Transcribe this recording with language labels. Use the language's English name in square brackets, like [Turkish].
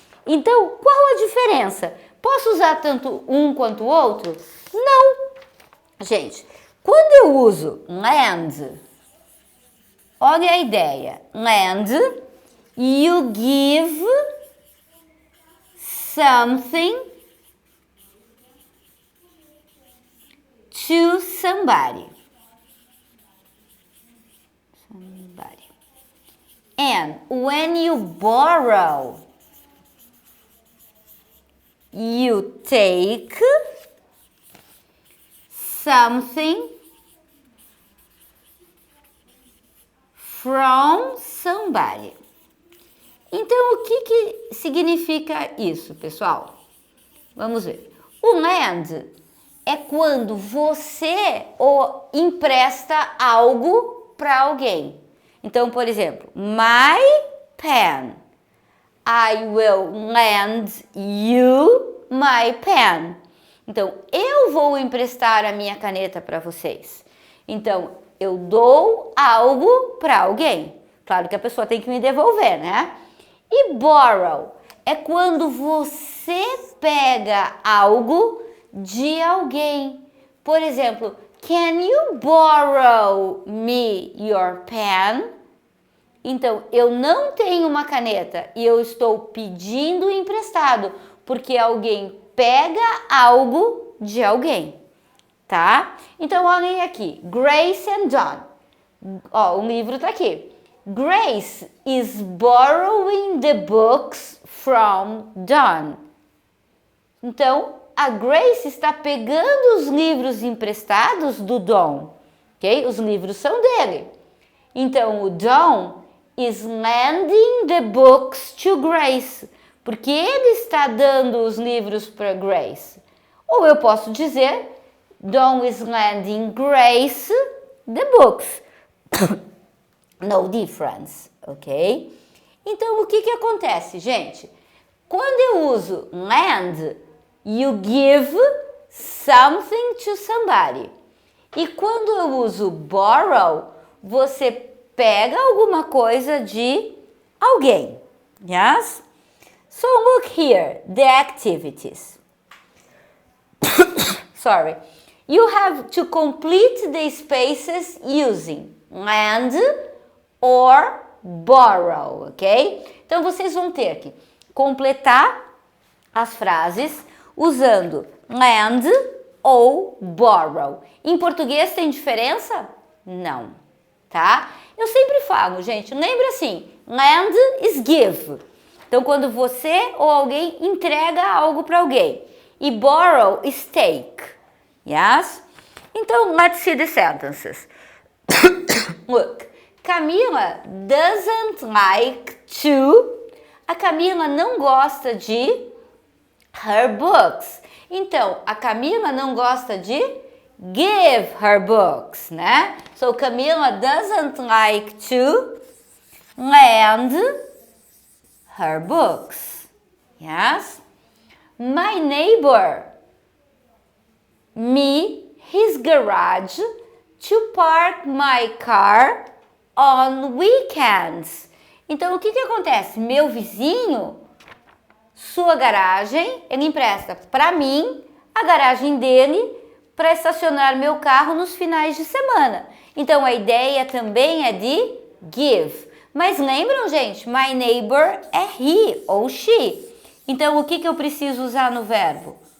[Portuguese] Então, qual a diferença? Posso usar tanto um quanto o outro? Não. Gente, quando eu uso lend, olha a ideia. [English] Lend, you give something to somebody. And when you borrow, you take something from somebody. [Portuguese] Então, o que significa isso, pessoal? Vamos ver. O lend é quando você empresta algo para alguém. Então, por exemplo, [English] my pen. I will lend you my pen. [Portuguese] Então, eu vou emprestar a minha caneta para vocês. Então, eu dou algo para alguém. Claro que a pessoa tem que me devolver, né? E borrow é quando você pega algo de alguém. Por exemplo, [English] can you borrow me your pen? [Portuguese] Então, eu não tenho uma caneta e eu estou pedindo emprestado, porque alguém pega algo de alguém, tá? Então, olhem aqui, Grace and John. Ó, o livro tá aqui. [English] Grace is borrowing the books from John. [Portuguese] Então, a Grace está pegando os livros emprestados do Don, ok? Os livros são dele. Então, o [English] Don is lending the books to Grace, [Portuguese] porque ele está dando os livros para Grace. Ou eu posso dizer, [English] Don is lending Grace the books. No difference, [Portuguese] ok? Então, o que acontece, gente? Quando eu uso [English] lend, you give something to somebody. [Portuguese] E quando eu uso borrow, você pega alguma coisa de alguém. [English] Yes? So look here, the activities. Sorry. You have to complete the spaces using lend or borrow, ok? [Portuguese] Então vocês vão ter que completar as frases usando lend ou borrow. Em português tem diferença? Não, tá? Eu sempre falo, gente, lembra assim, [English] lend is give. [Portuguese] Então, quando você ou alguém entrega algo para alguém. [English] E borrow is take. Yes? Então, let's see the sentences. Look, Camila doesn't like to... [Portuguese] A Camila não gosta de her books. Então, a Camila não gosta de [English] give her books, [Portuguese] né? [English] So, Camila doesn't like to lend her books. Yes? My neighbor me his garage to park my car on weekends. [Portuguese] Então, o que acontece? Meu vizinho, sua garagem, ele empresta para mim a garagem dele para estacionar meu carro nos finais de semana. Então, a ideia também é de give. Mas lembram, gente? My neighbor é he ou she. Então, o que eu preciso usar no verbo?